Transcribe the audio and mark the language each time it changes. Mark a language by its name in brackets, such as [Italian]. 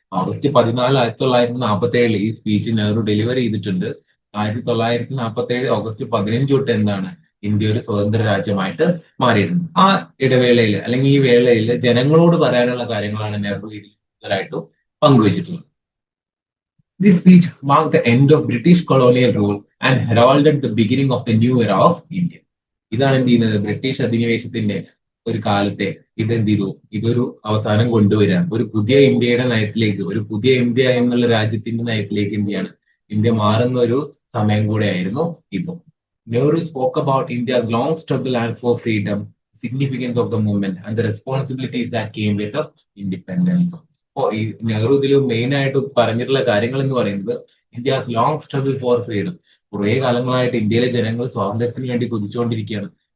[Malayalam] August 14, 1947 ഈ speech Nehru delivery ചെയ്തിട്ടുണ്ട്. 1947 August 15 തൊട്ട് എന്താണ് ഇന്ത്യ ഒരു സ്വതന്ത്ര രാജ്യമായിട്ട് മാറിയിട്ടുണ്ട്. ആ ഇടവേളയിൽ അല്ലെങ്കിൽ ഈ വേളയിൽ ജനങ്ങളോട് പറയാനുള്ള കാര്യങ്ങളാണ് Nehru ഇതിലായിട്ടും പങ്കുവച്ചിട്ടുള്ളത്. [English] This speech marked the end of British colonial rule and heralded the beginning of the new era of India. [Malayalam] ഇതാണ് എന്ത് ചെയ്യുന്നത്, ബ്രിട്ടീഷ് അധിനിവേശത്തിന്റെ ഒരു കാലത്തെ ഇതെന്ത് ചെയ്തു, ഇതൊരു അവസാനം കൊണ്ടുവരികയാണ്. ഒരു പുതിയ ഇന്ത്യയുടെ നയത്തിലേക്ക്, ഒരു പുതിയ ഇന്ത്യ എന്നുള്ള രാജ്യത്തിന്റെ നയത്തിലേക്ക് ഇന്ത്യ മാറുന്ന ഒരു സമയം കൂടെ ആയിരുന്നു ഇപ്പൊ. [English] Nehru spoke about India's long struggle and for freedom, significance of the movement and the responsibilities that came with the independence. [Malayalam] അപ്പോ ഈ നെഹ്റു ഇതിൽ മെയിൻ ആയിട്ട് പറഞ്ഞിട്ടുള്ള കാര്യങ്ങൾ എന്ന് പറയുന്നത് [English] India's long struggle for freedom. [Malayalam] കുറെ കാലങ്ങളായിട്ട് ഇന്ത്യയിലെ ജനങ്ങൾ സ്വാതന്ത്ര്യത്തിന് വേണ്ടി കുതിച്ചുകൊണ്ടിരിക്കുകയാണ്.